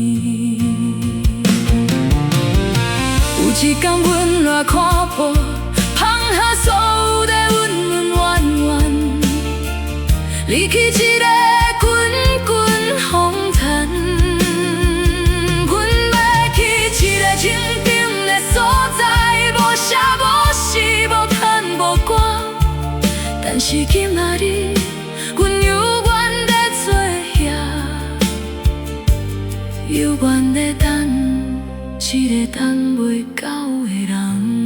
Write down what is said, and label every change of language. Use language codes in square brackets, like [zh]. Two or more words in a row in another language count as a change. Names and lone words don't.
[nan] 有一天阮来看破，放下所有的温温怨怨，离去一个滚滚红尘。阮要去一个清静的所在，无声无息，无叹无歌。但是今仔日，阮犹原在做遐，犹原在等一个等袂到的人。